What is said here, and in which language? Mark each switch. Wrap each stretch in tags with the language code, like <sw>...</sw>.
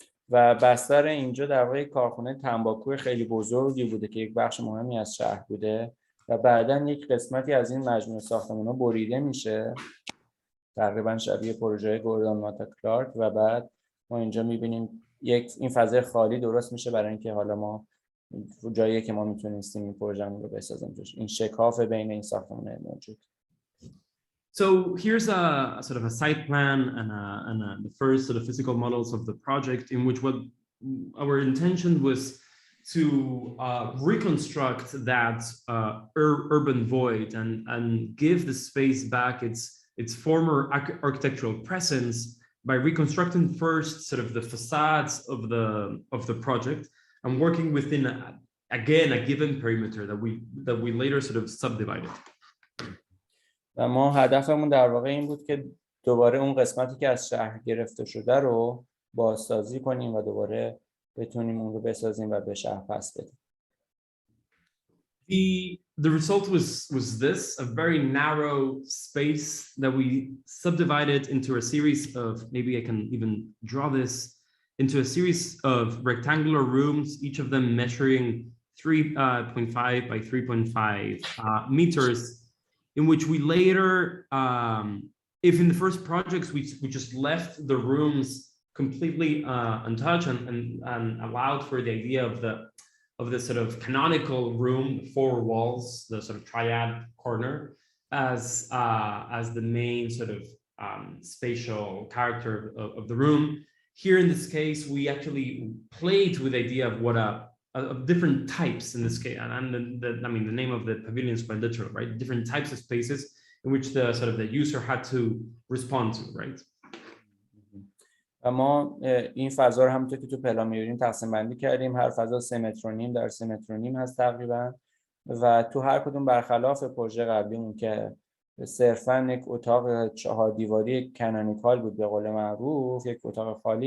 <fa>و بستر اینجا در واقع کارخانه تنباکو خیلی بزرگی بوده که یک بخش مهمی از شهر بوده و بعداً یک قسمتی از این مجموعه ساختمان‌ها بریده میشه، تقریبا شبیه پروژه گوردون ماتا کلارک، و بعد ما اینجا می‌بینیم این فضای خالی درست میشه برای اینکه حالا ما جایی که ما میتونستیم این پروژه رو بسازیم توش، این شکاف بین این ساختمان‌ها موجود.</fa> <en>So here's a sort of a site plan and the first sort of physical models of the project, in which what our intention was to reconstruct that urban void and give the space back its former architectural presence by reconstructing first sort of the facades of the project and working within again a given perimeter that we later sort of subdivided.</en> <fa>و ما هدفمون در واقع این بود که دوباره اون قسمتی که از شهر گرفته شده رو بازسازی کنیم و دوباره بتونیم اون رو بسازیم و به شهر پس بدیم.</fa> <en>The result was this, a very narrow space that we subdivided into a series of, maybe I can even draw this, into a series of rectangular rooms, each of them measuring 3.5 by 3.5 meters, in which we later, if in the first projects we just left the rooms completely untouched and allowed for the idea of the sort of canonical room, the four walls, the sort of triad corner, as the main sort of spatial character of the room. Here in this case, we actually played with the idea of what of different types in this case, and I mean the name of the pavilion is quite literal, right? Different types of spaces in which the sort of the user had to respond to, right?</en> <fa>ما این فضا رو همونطور که تو پلان می‌بینیم تقسیم بندی کردیم. هر فضا 3 متر و نیم در 3 متر و نیم هست تقریبا، و تو هر کدوم برخلاف پروژه قبلیمون که صرفاً یک اتاق 4 دیواری کانونیکال بود به قول معروف، یک اتاق خالی.</fa>